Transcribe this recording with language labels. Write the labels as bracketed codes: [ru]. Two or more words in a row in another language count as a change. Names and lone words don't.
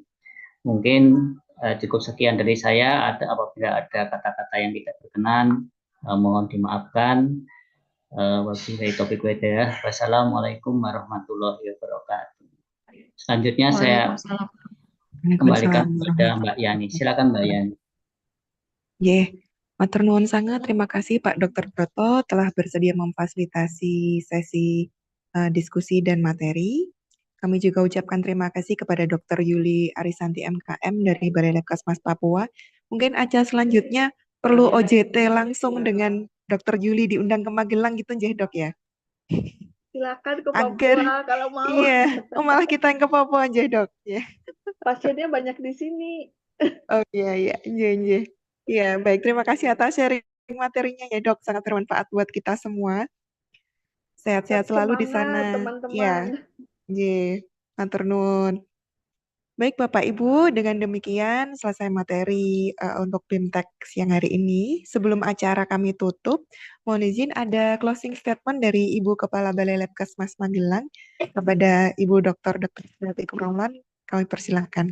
[id] Mungkin cukup sekian dari saya. Apabila ada kata-kata yang tidak berkenan, mohon dimaafkan. [ar] وبالله التوفيق والهداية. والسلام عليكم ورحمة الله وبركاته. [id] Selanjutnya saya kembalikan kepada Mbak Yani. Silakan Mbak Yani. [jv] Matur nuwun [id] sangat. Terima kasih Pak Dr. Broto telah bersedia memfasilitasi sesi diskusi dan materi. Kami juga ucapkan terima kasih kepada Dr. Yuli Arisanti MKM dari Balai Labkesmas Papua. Mungkin acara selanjutnya perlu OJT langsung dengan Dr. Yuli diundang ke Magelang gitu nggih, Dok ya. Silakan ke Agar Papua kalau mau. iya, malah kita yang ke Papua aja, Dok ya. Pasiennya banyak di sini. Oh iya, nggih. Iya, baik. Terima kasih atas sharing materinya ya, Dok. Sangat bermanfaat buat kita semua. Sehat-sehat selalu di Semangat sana. teman-teman. Ya, [jv] nggih. Matur nuwun. [id] Baik Bapak Ibu, dengan demikian selesai materi untuk BIMTEK siang hari ini. Sebelum acara kami tutup, mohon izin ada [en] closing statement [id] dari Ibu Kepala Balai Labkesmas Magelang kepada Ibu Dr. Selvi Kumrolan. Kami persilahkan.